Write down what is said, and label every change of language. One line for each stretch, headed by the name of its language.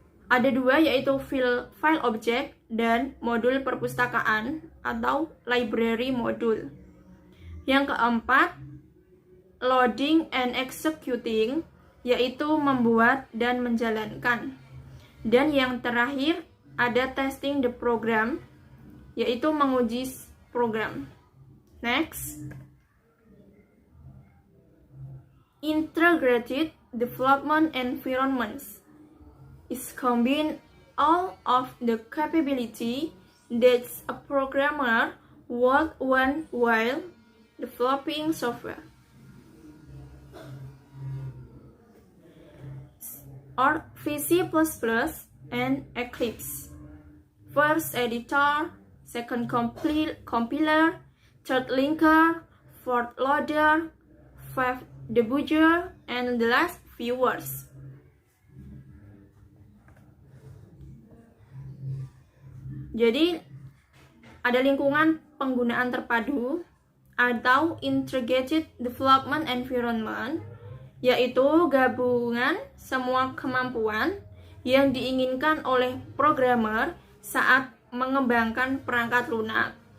Indonesian: Ada dua, yaitu file object dan modul perpustakaan atau library module. Yang keempat,
English: loading and executing,
Indonesian: yaitu membuat dan menjalankan. Dan yang terakhir, ada
English: testing the program,
Indonesian: yaitu menguji program.
English: Next, integrated development environments is combine all of the capability that a programmer would want while developing software. Or VC++ and Eclipse. First editor, second compiler, third linker, fourth loader, fifth debugger, and the last viewers.
Indonesian: Jadi, ada lingkungan penggunaan terpadu atau integrated development environment, yaitu gabungan semua kemampuan yang diinginkan oleh programmer saat mengembangkan perangkat lunak.